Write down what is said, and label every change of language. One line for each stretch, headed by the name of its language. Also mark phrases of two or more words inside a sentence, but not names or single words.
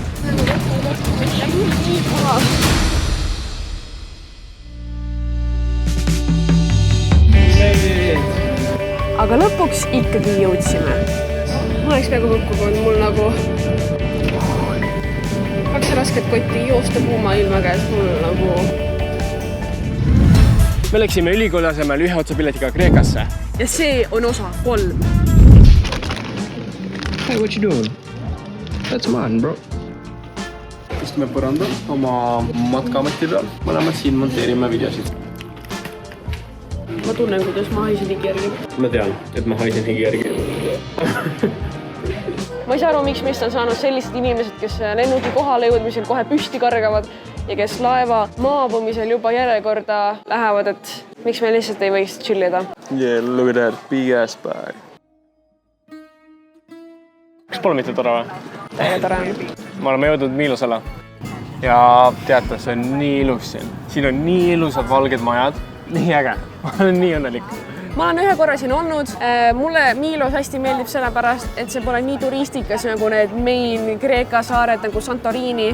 Estonian: Aga lõpuks ikkagi jõudsime. Ma oleks peaaegu võkkunud, mul nagu 2 rasket kotti joosta kuuma ilma käes, mul nagu... Me läksime ülikooli asemel ühe otsapiletiga Kreekasse. Ja see on osa 3.
English: Hey, what you doing? That's mine, bro.
Estonian: Istume põrandal oma matkamati peal. Mõlemad siin monteerime videosid. Ma tunnen, kuidas ma haisen higi järgi. Ma tean, et ma haisen higi järgi. Ma ei saa aru, miks meist on saanud sellised inimesed, kes lennuki kohale jõudmisel kohe püsti kargavad ja kes laeva maabumisel juba järjekorda lähevad, et miks me lihtsalt ei võiks chillida.
English: Yeah, look at that big ass bag.
Estonian: Kas pole mitte tore või? Täiega tore. Me oleme jõudnud Miilosele. Ja teate, see on nii ilus siin. Siin on nii ilusad valged majad. Nii äge. Ma olen nii õnnelik. Ma olen ühe korra siin olnud. Mulle Miilos hästi meeldib sellepärast, et see pole nii turistikas nagu need main Kreeka saared nagu Santorini.